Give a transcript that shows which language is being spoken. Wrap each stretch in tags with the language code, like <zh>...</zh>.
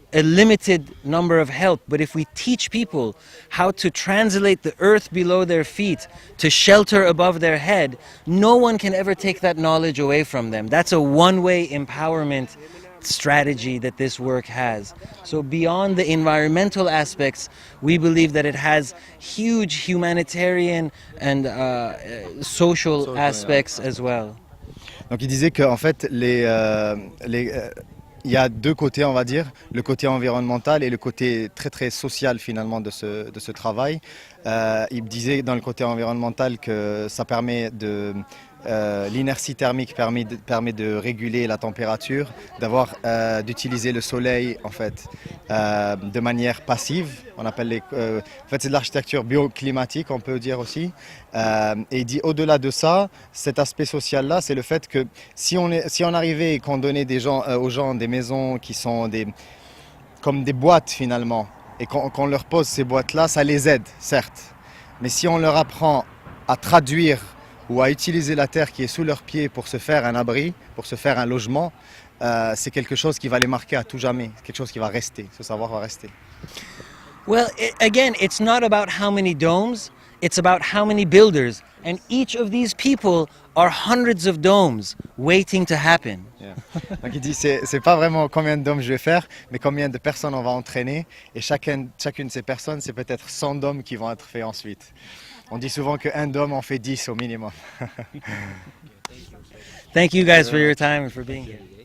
<en>a limited number of help, but if we teach people how to translate the earth below their feet to shelter above their head, no one can ever take that knowledge away from them. That's a one-way empowerment strategy that this work has. So beyond the environmental aspects, we believe that it has huge humanitarian and social aspects as well.</en> <fr>Donc il disait qu'en fait, il y a deux côtés, on va dire, le côté environnemental et le côté très très social finalement de ce travail. Il disait dans le côté environnemental que ça permet de... l'inertie thermique permet de réguler la température, d'utiliser le soleil en fait de manière passive. On appelle en fait c'est de l'architecture bioclimatique, on peut dire aussi. Et il dit au-delà de ça, cet aspect social là, c'est le fait que si on arrivait et qu'on donnait aux gens des maisons qui sont comme des boîtes finalement, et qu'on leur pose ces boîtes là, ça les aide certes. Mais si on leur apprend à traduire ou à utiliser la terre qui est sous leurs pieds pour se faire un abri, pour se faire un logement, c'est quelque chose qui va les marquer à tout jamais, quelque chose qui va rester, ce savoir va rester.</fr> <en>Well, again, it's not about how many domes, it's about how many builders. And each of these people are hundreds of domes waiting to happen. Yeah.</en> <fr>Donc il dit, c'est pas vraiment combien de dômes je vais faire, mais combien de personnes on va entraîner. Et chacune de ces personnes, c'est peut-être 100 dômes qui vont être faits ensuite. On dit souvent qu'un dôme en fait 10 au minimum.</fr> <en>Thank you guys for your time and for being here.</en>